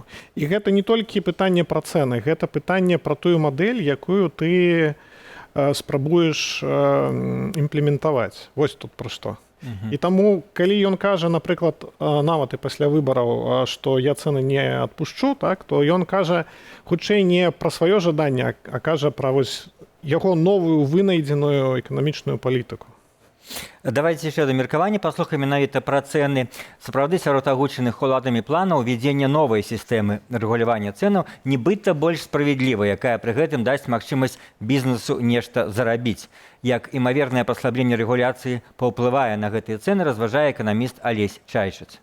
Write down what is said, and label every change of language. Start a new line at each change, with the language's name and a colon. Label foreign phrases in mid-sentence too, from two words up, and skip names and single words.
Belarusian: І гэта не толькі пытанне пра цэны, гэта пытанне пра тую мадэль, якую ты спрабуеш імплементаваць. Вось тут пра што. І таму, калі ён кажа, напрыклад, нават і пасля выбараў, што я цэны не адпушчу, так, то ён кажа хутчэй не пра сваё жаданне, а кажа пра вось яго новую вынайдзеную эканамічную палітыку.
Russian: Давайте еще
Belarusian: до меркавання паслухаем менавіта пра цэны. Сапраўды сярод агучаных уладамі планаў увядзення новай сістэмы рэгулявання цэнаў нібыта больш справядлівая, якая пры гэтым дасць магчымасць бізнесу нешта зарабіць. Як імавернае паслабленне рэгуляцыі паўплывае на гэтыя цэны, разважае эканаміст Алесь Чайшыц.